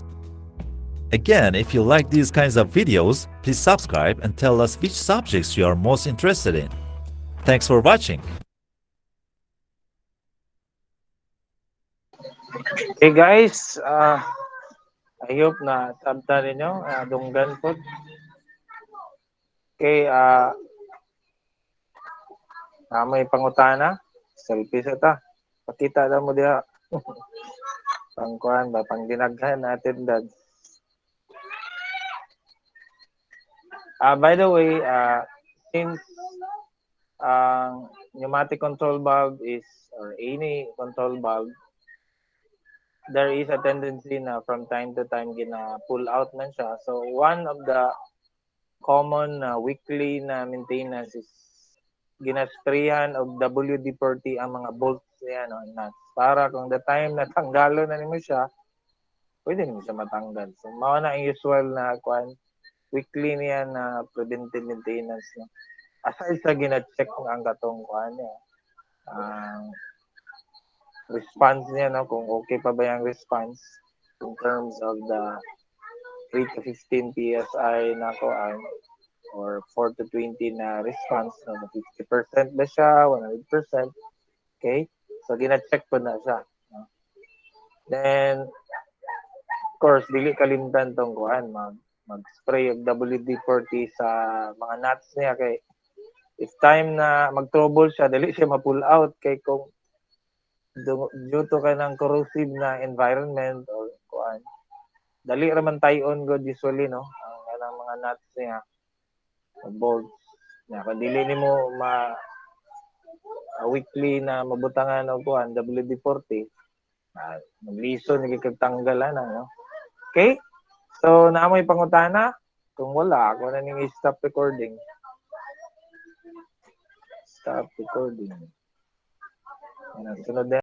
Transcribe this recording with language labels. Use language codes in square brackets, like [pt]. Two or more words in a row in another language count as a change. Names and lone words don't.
[en] Again, if you like these kinds of videos, please subscribe and tell us which subjects you are most interested in. Thanks for watching. Okay guys, I hope [ceb] na sabta ninyo dunggan po. Okay, may pangutana. Selfie sa ta. Pakita na mo diha. Pangkuhan ba pang dinaghan natin dad. [en] By the way, since ang pneumatic control valve is or any control valve, there is a tendency na from time to time gina pull out [ceb] man siya. [en] So one of the common weekly na maintenance is ginasprayan of WD-40 [ceb] ang mga [en] bolts niya no, nuts. [ceb] Para kung [en] the time [ceb] na tanggalo na nimo siya, pwede nimo siya matanggal. So mao na ang usual na kuan weekly niya na [en] preventive maintenance [ceb] no. Aside sa gina-check ang katong kuan niya, ang response niya no kung okay pa ba yung response [en] in terms of the 3 to 15 [ceb] PSI na kuan or 4 to 20 na response no 50% ba siya 100%. Okay, so gina-check po na siya no? Then of course dili kalimtan tong kuan mag-spray og WD-40 sa mga nuts niya kay [en] if time [ceb] na mag-trouble siya dili siya ma-pull out kay kung [en] due to [ceb] ka ng corrosive na environment or kuan dali raman tayon god usually no ang kanang mga nuts niya bolts na kung dili nimo weekly na mabutangan og kuan WD-40 maglison ni kagtanggalan no. Okay, so naamoy pangutana kung wala ako na ning [en] stop recording. Stop recording. [ceb] Sunod